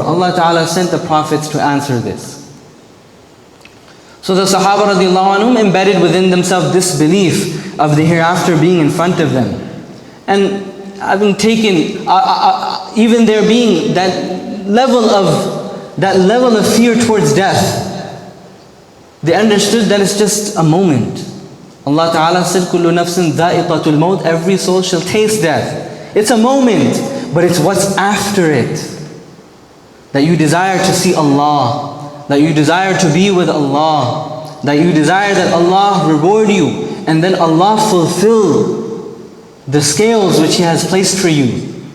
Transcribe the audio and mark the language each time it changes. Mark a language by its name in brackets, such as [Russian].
[English] Allah Ta'ala sent the prophets to answer this. So the Sahaba radiallahu anhum embedded within themselves this belief of the hereafter being in front of them. And having taken, even there being that level of fear towards death, they understood that it's just a moment. [Arabic] Allah Ta'ala said, كُلُّ نَفْسٍ ذَائِقَةُ الْمَوْتِ. [English] Every soul shall taste death. It's a moment, but it's what's after it. That you desire to see Allah, that you desire to be with Allah, that you desire that Allah reward you, and then Allah fulfill the scales which He has placed for you.